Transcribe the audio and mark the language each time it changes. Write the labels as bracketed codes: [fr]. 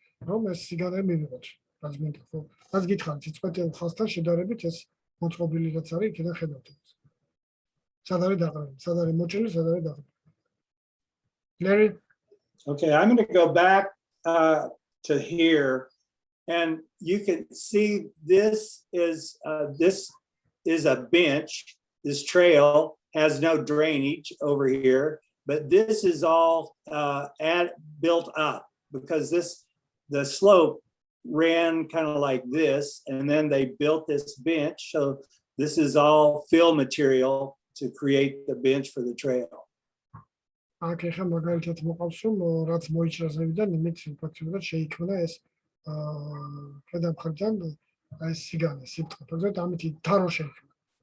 [ka] რომ ეს სიგანე მივიღოთ. რაც მინდა ხო? რაც გითხარით წყვეტილ ხაზთან შედარებით ეს მოწყობილი რაც არის იქიდან ხედავთ. სად არის დაყრდნილი? სად არის მოჭრილი, სად არის დაყრდნილი? [en] Larry? Okay, I'm going to go back to here, and you can see this is a bench. This trail has no drainage over here, but this is all built up because the slope ran kind of like this, and then they built this bench. So this is all fill material to create the bench for the trail. [ka] აქ ახლა მაგალითად მოყავს რომ რაც მოიჭრა ზევიდან იმით ფაქტობრივად შეიქმნა ეს ქვედა მხარიდან აი სიგანე სიტყვა ფაქტობრივად ამით თარო შეიქმნა.